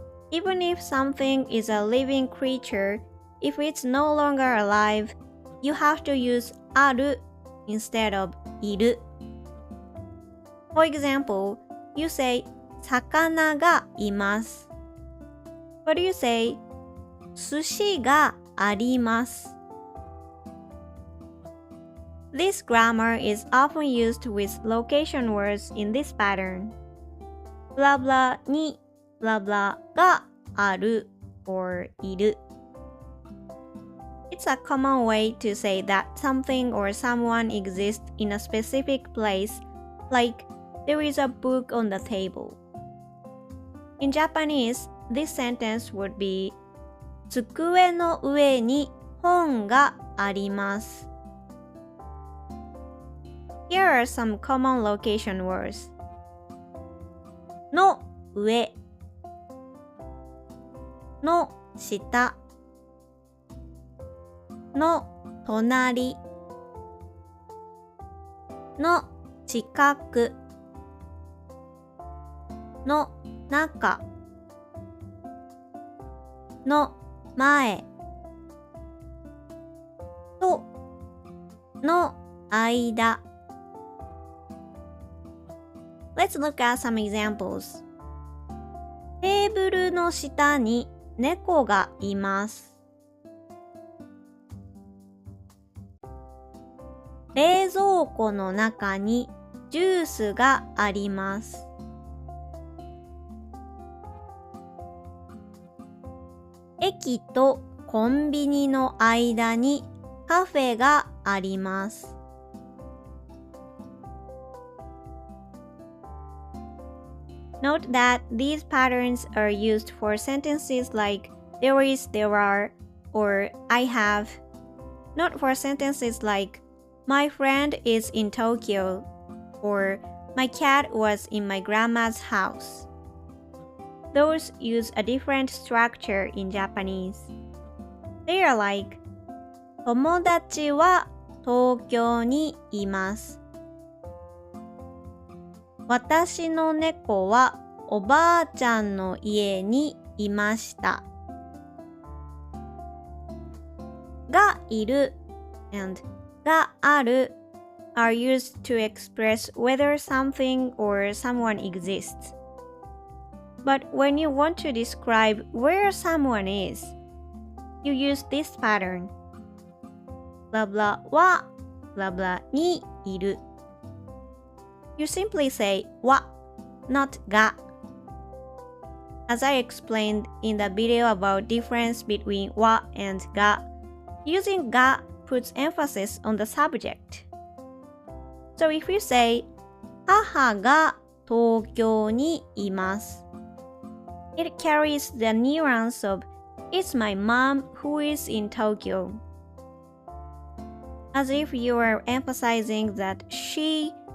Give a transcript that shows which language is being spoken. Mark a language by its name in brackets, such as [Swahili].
[English] Even if something is a living creature, if it's no longer alive, you have to use ある instead of いる。 For example, you say [Japanese] 魚がいます。 [English] But you say [Japanese] 寿司があります。 [English] This grammar is often used with location words in this pattern. Blah blah に blah blah がある or いる。 It's a common way to say that something or someone exists in a specific place, like there is a book on the table. In Japanese, this sentence would be [Japanese] 机の上に本があります。 [English] Here are some common location words. [Japanese] の上の下の隣の近くの中の前との間。 [English] Let's look at some examples. [Japanese] テーブルの下に猫がいます。冷蔵庫の中にジュースがあります。駅とコンビニの間にカフェがあります。 [English] Note that these patterns are used for sentences like there is, there are, or I have, not for sentences like my friend is in Tokyo, or my cat was in my grandma's house. Those use a different structure in Japanese. They are like [Japanese] 友達は東京にいます。私の猫はおばあちゃんの家にいました。 [English] がいる and がある are used to express whether something or someone exists. But when you want to describe where someone is, you use this pattern. [Japanese] ブラブラはブラブラにいる。 [English] You simply say は not が。 As I explained in the video about difference between は and が, using が puts emphasis on the subject. So if you say [Japanese] 母が東京にいます, [English] it carries the nuance of it's my mom who is in Tokyo. As if you are emphasizing that she